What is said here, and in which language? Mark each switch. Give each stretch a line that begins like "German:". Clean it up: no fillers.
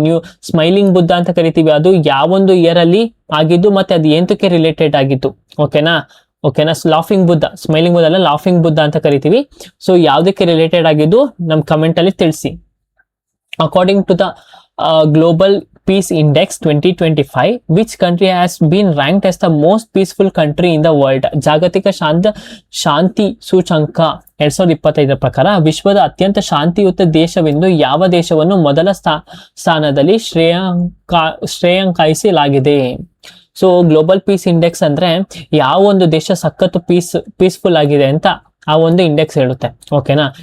Kannada: New smiling Buddha ಅಂತ ಕರಿತೀವಿ. ಅದು ಯಾವೊಂದು ಇಯರ್ ಅಲ್ಲಿ ಆಗಿದ್ದು ಮತ್ತೆ ಅದು ಎಂತಕ್ಕೆ ರಿಲೇಟೆಡ್ ಆಗಿತ್ತು? ಓಕೆನಾ, ಲಾಫಿಂಗ್ ಬುದ್ಧ, ಸ್ಮೈಲಿಂಗ್ ಬುದ್ಧ ಅಲ್ಲ, ಲಾಫಿಂಗ್ ಬುದ್ಧ ಅಂತ ಕರಿತೀವಿ. ಸೊ ಯಾವ್ದಕ್ಕೆ ರಿಲೇಟೆಡ್ ಆಗಿದ್ದು ನಮ್ ಕಮೆಂಟ್ ಅಲ್ಲಿ ತಿಳಿಸಿ.
English: According to the global Peace Index 2025, which country has been ranked as the most peaceful country in the world?
Kannada: ಜಾಗತಿಕ ಶಾಂತಿ ಸೂಚಂಕ 2025 ಪ್ರಕಾರ ವಿಶ್ವದ ಅತ್ಯಂತ ಶಾಂತಿಯುತ ದೇಶವೆಂದು ಯಾವ ದೇಶವನ್ನು ಮೊದಲ ಸ್ಥಾನದಲ್ಲಿ ಶ್ರೇಯಾಂಕಿಸಲಾಗಿದೆ? ಸೊ ಗ್ಲೋಬಲ್ ಪೀಸ್ ಇಂಡೆಕ್ಸ್ ಅಂದ್ರೆ ಯಾವ ಒಂದು ದೇಶ ಸಖತ್ತು ಪೀಸ್ಫುಲ್ ಆಗಿದೆ ಅಂತ ಆ ಒಂದು ಇಂಡೆಕ್ಸ್ ಹೇಳುತ್ತೆ. ಓಕೆನಾ?